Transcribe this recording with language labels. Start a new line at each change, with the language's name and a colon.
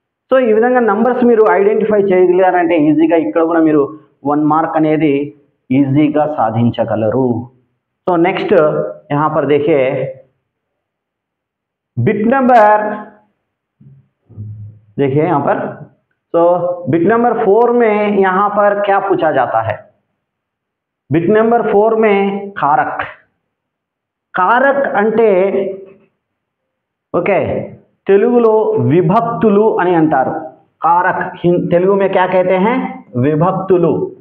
Telugu: So ఈ విధంగా numbers మీరు ఐడెంటిఫై చేయగలిగారంటే ఈజీగా ఇక్కడ కూడా మీరు 1 మార్క్ అనేది ఈజీగా సాధించగలరు।
Hindi: సో నెక్స్ట్ यहाँ पर देखिए बिट नंबर, देखिए यहाँ पर। तो बिट नंबर 4 में यहाँ पर क्या पूछा जाता है, बिट नंबर 4 में कारक।
Telugu: कारक అంటే ఓకే తెలుగులో విభక్తులు అని అంటారు।
Hindi: कारक తెలుగు में क्या कहते हैं, విభక్తులు।